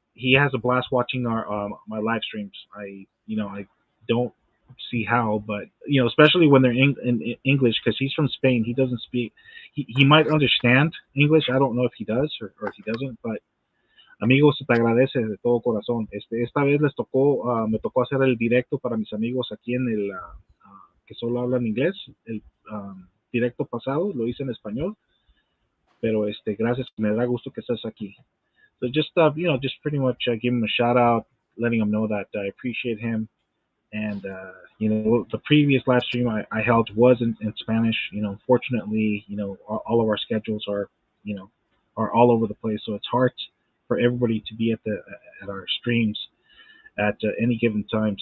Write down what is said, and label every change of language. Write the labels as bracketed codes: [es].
[en] He has a blast watching our my live streams. I don't see how, but especially when they're in English, because he's from Spain. He doesn't speak. He might understand English. I don't know if he does or if he doesn't, but [es] amigos, se te agradece de todo corazón. Esta vez me tocó hacer el directo para mis amigos aquí en el, que solo hablan inglés. El directo pasado lo hice en español, pero gracias, me da gusto que estés aquí. [en] So just, just pretty much give him a shout out, letting him know that I appreciate him. And, the previous live stream I held was in Spanish. Unfortunately, all of our schedules you know, are all over the place. So it's hard for everybody to be at our streams at any given time.